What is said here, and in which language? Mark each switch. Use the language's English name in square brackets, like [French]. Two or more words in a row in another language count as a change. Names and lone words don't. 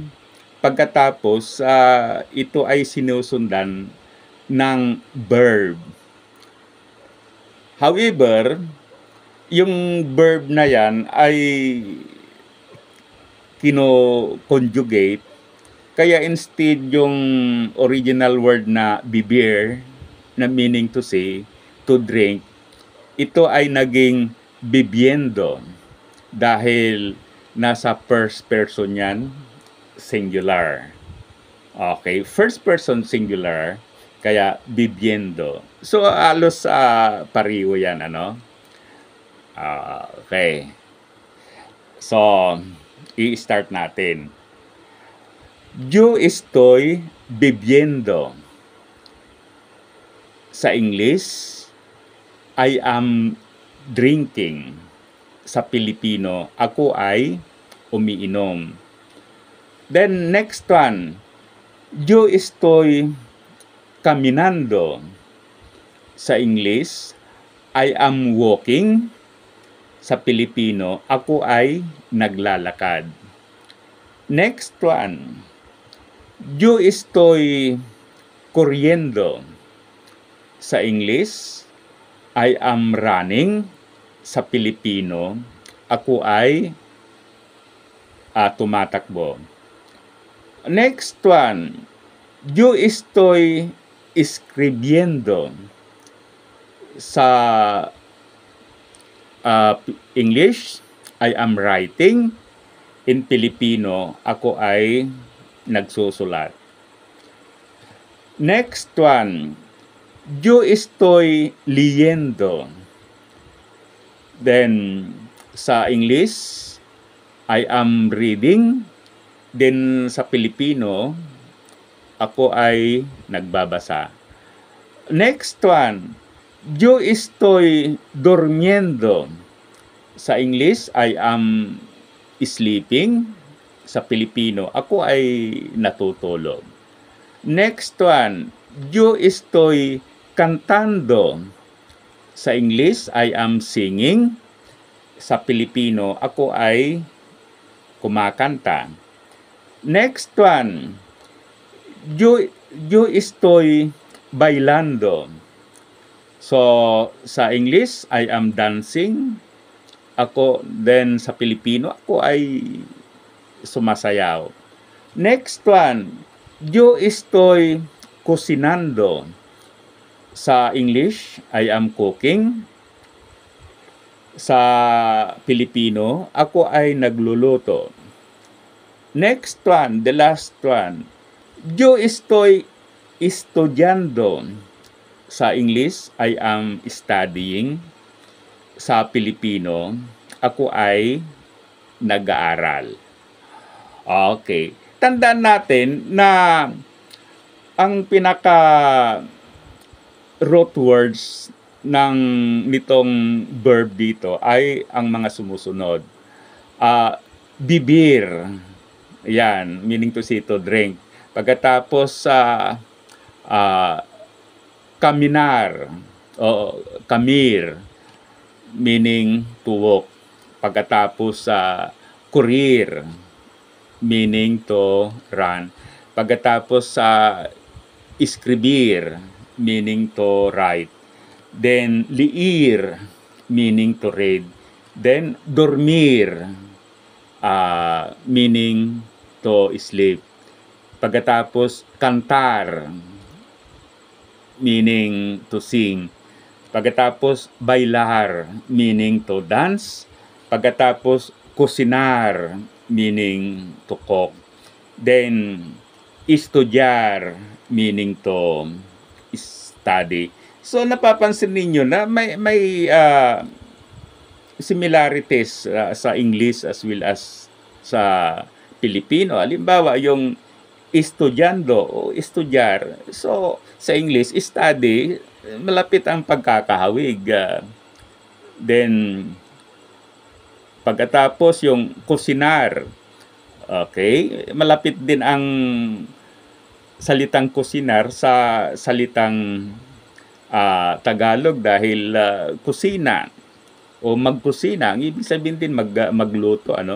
[Filipino] Pagkatapos, ito ay sinusundan ng verb. However, yung verb na yan ay kino-conjugate, kaya instead yung original word na bibir, na [English] meaning to say, to drink, [Filipino] ito ay naging bibiendo dahil nasa [English] first person [Filipino] yan, singular. [English] Okay, first person singular, [Filipino] kaya bibiendo. So, alos pariho yan, ano? Okay. So, i-start natin. [Spanish] Yo estoy bebiendo. [English] Sa English, I am drinking. [Filipino] Sa Pilipino, ako ay umiinom. [English] Then, next one. [Spanish] Yo estoy caminando. [English] Sa English, I am walking. [Filipino] Sa Pilipino, ako ay naglalakad. [English] Next one. [Spanish] Yo estoy corriendo. [English] Sa English, I am running. [Filipino] Sa Pilipino, ako ay tumatakbo. [English] Next one. [Spanish] Yo estoy escribiendo. [English] Sa English, I am writing. [Filipino] In Filipino, ako ay nagsusulat. [English] Next one, [Spanish] yo estoy leyendo. [English] Then, sa English, I am reading. Then, [Filipino] sa Filipino, ako ay nagbabasa. [English] Next one, [Spanish] yo estoy durmiendo. [English] Sa English, I am sleeping. [Filipino] Sa Pilipino, ako ay natutulog. [English] Next one, [Spanish] yo estoy cantando. [English] Sa English, I am singing. [Filipino] Sa Pilipino, ako ay kumakanta. [English] Next one, [Spanish] yo estoy bailando. [English] So, sa English, I am dancing. [Filipino] Ako, then sa Pilipino, ako ay sumasayaw. [English] Next one, [Spanish] yo estoy cocinando. [English] Sa English, I am cooking. [Filipino] Sa Pilipino, ako ay nagluluto. [English] Next one, the last one, [Spanish] yo estoy estudiando. [English] Sa English, I am studying. [Filipino] Sa Pilipino, ako ay nag-aaral. [English] Okay. [Filipino] Tandaan natin na ang pinaka root words nitong verb dito ay ang mga sumusunod. [Spanish] Bibir. [Filipino] Yan, [English] meaning to say to drink. [Filipino] Pagkatapos caminar o kamir, [English] meaning to walk. Pagkatapos kurir, meaning to say to ride. Pagkatapos kurir, meaning to run. [Filipino] Pagkatapos sa escribir, [English] meaning to write. Then leer, meaning to read. Then dormir, meaning to sleep. Pagkatapos cantar, meaning to sing. Pagkatapos bailar, meaning to dance. Pagkatapos cocinar, meaning to cook. Then estudiar, meaning to study. [Filipino] So napapansin ninyo na may similarities sa English [English] as well as [Filipino] sa Pilipino. Halimbawa, yung estudyando o estudyar. So, sa English, study, malapit ang pagkakahawig. Then, pagkatapos yung kusinar, okay, malapit din ang salitang kusinar sa salitang Tagalog dahil kusina o magkusina, ang ibig sabihin din magluto, ano.